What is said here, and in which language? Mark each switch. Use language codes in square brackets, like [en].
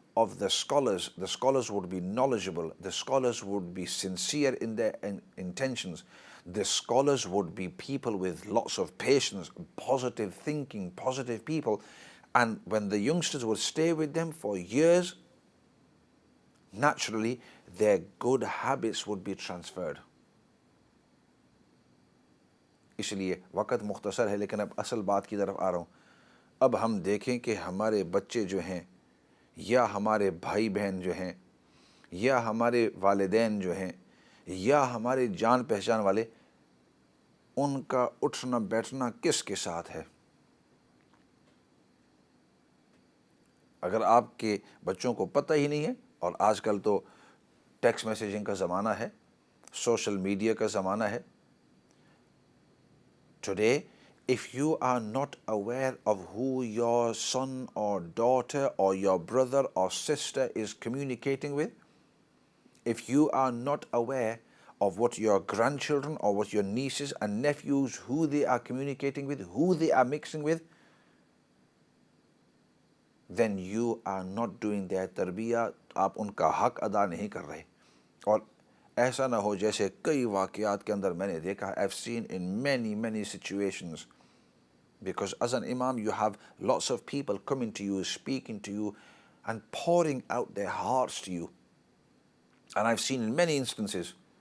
[en] of the scholars would be knowledgeable, the scholars would be sincere in their intentions, the scholars would be people with lots of patience, positive thinking, positive people. And when the youngsters would stay with them for years, naturally their good habits would be transferred. [hi] इसलिए वक़्त मुख्तसर है, लेकिन अब असल बात की तरफ आ रहा हूँ। अब हम देखें कि हमारे बच्चे जो हैं, या हमारे भाई बहन जो हैं, या हमारे वालिदैन जो हैं, या हमारे जान पहचान वाले, उनका उठना बैठना किसके साथ है। अगर आपके बच्चों को पता ही नहीं है, और आजकल तो टेक्स्ट मैसेजिंग का ज़माना है, सोशल मीडिया का ज़माना है। [en] Today, if you are not aware of who your son or daughter or your brother or sister is communicating with, if you are not aware of what your grandchildren or what your nieces and nephews, who they are communicating with, who they are mixing with, then you are not doing their tarbiyah, [hi] आप उनका हक अदा नहीं कर रहे। और ऐसा ना हो जैसे कई वाक़यात के अंदर मैंने देखा, [en] I've seen in many situations, because as an imam you have lots of people coming to you, speaking to you and pouring out their hearts to you, and I've seen in many instances